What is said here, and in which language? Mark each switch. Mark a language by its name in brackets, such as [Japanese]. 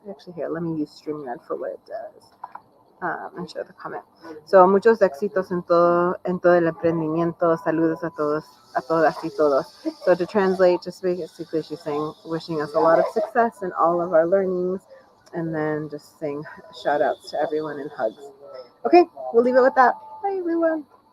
[English] Actually, here, let me use StreamYard for what it does. And share the comment. [Spanish] So, muchos éxitos en todo el emprendimiento. Saludos a todos, a todas y todos. [English] So, to translate, just basically she's saying, wishing us a lot of success in all of our learnings, and then just saying shout outs to everyone and hugs. Okay, we'll leave it with that. Bye, everyone.